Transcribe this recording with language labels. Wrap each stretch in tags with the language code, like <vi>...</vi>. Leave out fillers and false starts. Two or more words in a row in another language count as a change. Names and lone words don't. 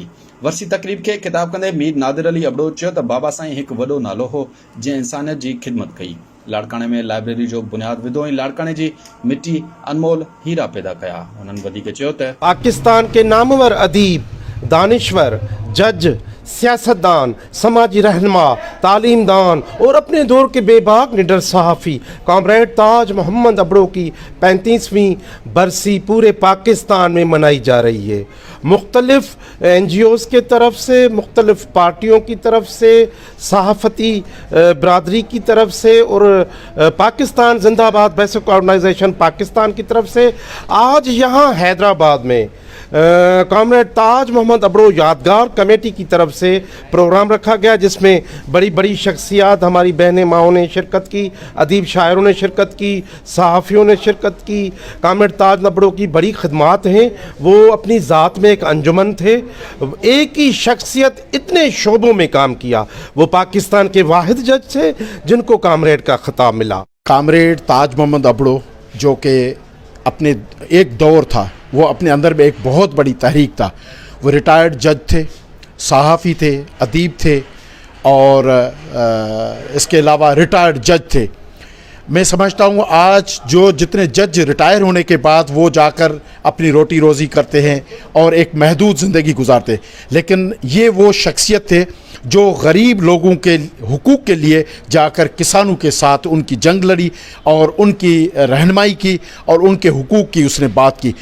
<sd>वरसी तक़रीब खे ख़िताब कंदे मीर नादिर अली अबड़ो चयो त बाबा साईं हिकु वॾो नालो हो जंहिं इंसानियत जी ख़िदमत कई, लाड़काणे में लाइब्रेरी जो बुनियाद विधो ऐं लाड़काणे जी मिट्टी अनमोल हीरा पैदा कया। हुननि वधीक चयो त</sd> <ur>پاکستان کے نامور ادیب، دانشور، جج، سیاستدان، سماجی رہنما، تعلیمدان اور اپنے دور کے بےباک نڈر صحافی کامریڈ تاج محمد ابڑو کی 35ویں برسی پورے پاکستان میں منائی جا رہی ہے. مختلف NGOs کے طرف سے، مختلف پارٹیوں کی طرف سے، صحافتی برادری کی طرف سے اور پاکستان زندہ باد</ur> <en>basic organization</en> <ur>پاکستان کی طرف سے آج یہاں حیدرآباد میں کامریڈ تاج محمد ابڑو یادگار کمیٹی کی طرف سے پروگرام رکھا گیا، جس میں بڑی بڑی شخصیات ہماری بہنیں ماؤں نے شرکت کی، ادیب شاعروں نے شرکت کی، صحافیوں نے شرکت کی. کامریڈ تاج ابڑو کی بڑی خدمات ہیں، وہ اپنی ذات میں ایک انجمن تھے، ایک ہی شخصیت اتنے شعبوں میں کام کیا. وہ پاکستان کے واحد جج تھے جن کو کامریڈ کا خطاب ملا. کامریڈ تاج محمد ابڑو جو کہ اپنے ایک دور تھا، وہ اپنے اندر میں ایک بہت بڑی تحریک تھا. وہ ریٹائرڈ جج تھے، صحافی تھے، ادیب تھے اور اس کے علاوہ ریٹائرڈ جج تھے. میں سمجھتا ہوں آج جو جتنے جج ریٹائر ہونے کے بعد وہ جا کر اپنی روٹی روزی کرتے ہیں اور ایک محدود زندگی گزارتے ہیں، لیکن یہ وہ شخصیت تھے جو غریب لوگوں کے حقوق کے لیے جا کر کسانوں کے ساتھ ان کی جنگ لڑی اور ان کی رہنمائی کی اور ان کے حقوق کی اس نے بات کی.</ur>